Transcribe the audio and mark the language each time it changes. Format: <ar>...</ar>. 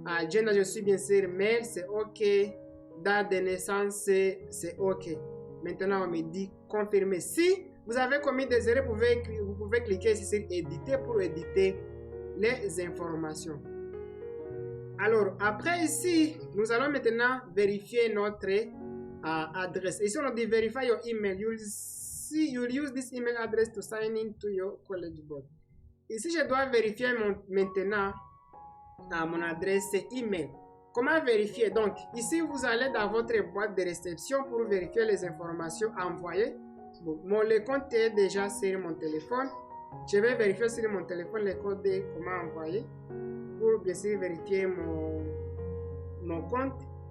<fr>Gender, je suis bien sûr mail, c'est OK. Date de naissance, c'est OK. Maintenant, on me dit confirmer. Si vous avez commis des erreurs, vous pouvez cliquer ici sur éditer pour éditer les informations. Alors, après ici, nous allons maintenant vérifier notre adresse. Ici, on dit</fr> <en>verify your email. You'll use this email address to sign in to your college board.</en> <fr>Ici, je dois vérifier maintenant mon adresse email. Comment vérifier? Donc, ici, vous allez dans votre boîte de réception pour vérifier les informations envoyées. Bon, le compte est déjà sur mon téléphone. Je vais vérifier sur mon téléphone le code de comment envoyer pour bien sûr vérifier mon compte.</fr>